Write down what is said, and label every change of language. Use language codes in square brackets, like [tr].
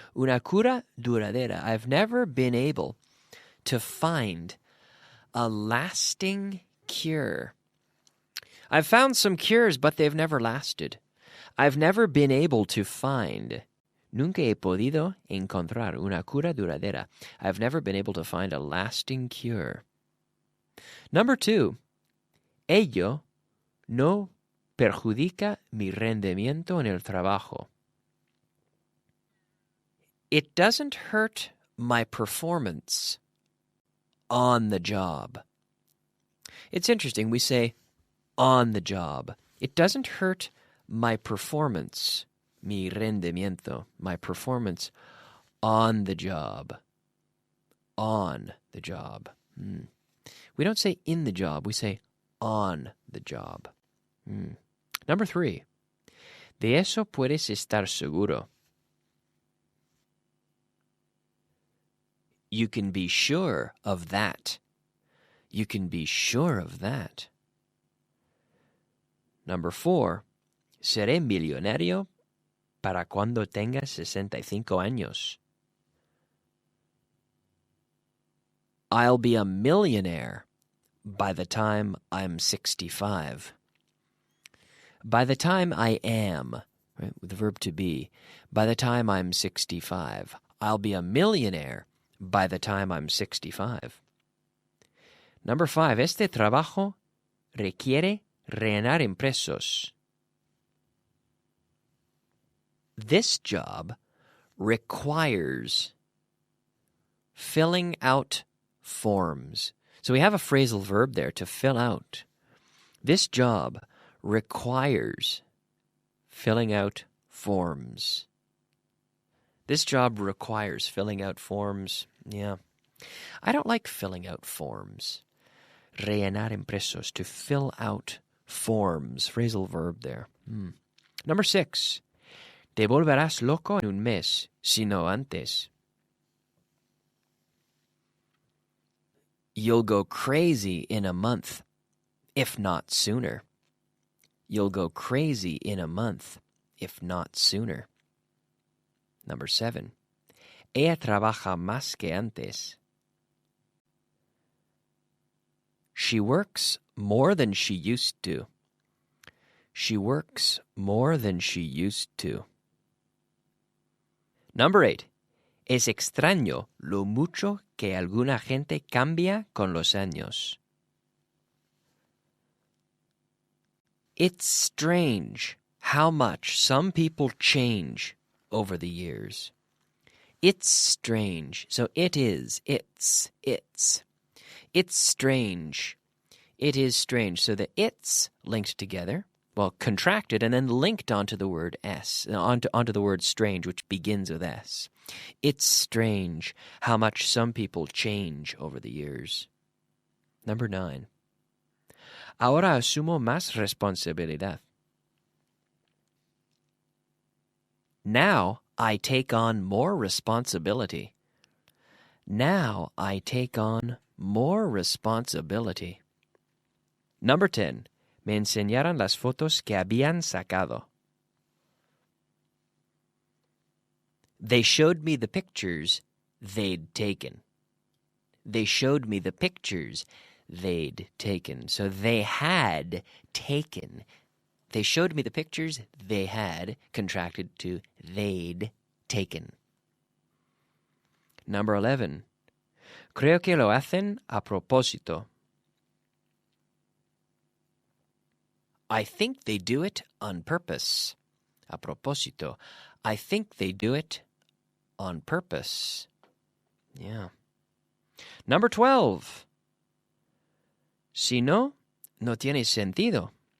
[es] Una cura duradera. [en] I've never been able to find a lasting cure. I've found some cures, but they've never lasted. I've never been able to find. [es] Nunca he podido encontrar una cura duradera. [en] I've never been able to find a lasting cure. Number 2. [es] Ello no perjudica mi rendimiento en el trabajo. [en] It doesn't hurt my performance on the job. It's interesting. We say on the job. It doesn't hurt my performance, [es] mi rendimiento, [en] my performance on the job. On the job. We don't say in the job. We say on the job. Number 3. [es] De eso puedes estar seguro. [en] You can be sure of that. You can be sure of that. Number 4. [es] Seré millonario para cuando tenga 65 años. [en] I'll be a millionaire by the time I'm 65. By the time I am, right, with the verb to be, by the time I'm 65. I'll be a millionaire by the time I'm 65. Number 5. [es] Este trabajo requiere rellenar impresos. [en] This job requires filling out forms. So we have a phrasal verb there, to fill out. This job requires filling out forms. This job requires filling out forms. Yeah. I don't like filling out forms. [es] Rellenar impresos, [en] to fill out forms. Phrasal verb there. Number 6. [es] Te volverás loco en un mes, si no antes. [en] You'll go crazy in a month, if not sooner. You'll go crazy in a month, if not sooner. Number 7. [es] Ella trabaja más que antes. [en] She works more than she used to. She works more than she used to. Number 8. [es] Es extraño lo mucho que alguna gente cambia con los años. [en] It's strange how much some people change over the years. It's strange. So it is. It's. It's strange. It is strange. So the it's linked together, well, contracted and then linked onto the word s, onto the word strange, which begins with s. It's strange how much some people change over the years. Number 9. [es] Ahora asumo más responsabilidad. [en] Now I take on more responsibility. Now I take on more responsibility. Number 10. [es] Me enseñaron las fotos que habían sacado. [en] They showed me the pictures they'd taken. They showed me the pictures they'd taken. So they had taken. They showed me the pictures they had, contracted to they'd taken. Number 11. [es] Creo que lo hacen a propósito. [en] I think they do it on purpose. [es] A propósito. [en] I think they do it on purpose. Yeah. Number 12. [es] Si no, no tiene sentido.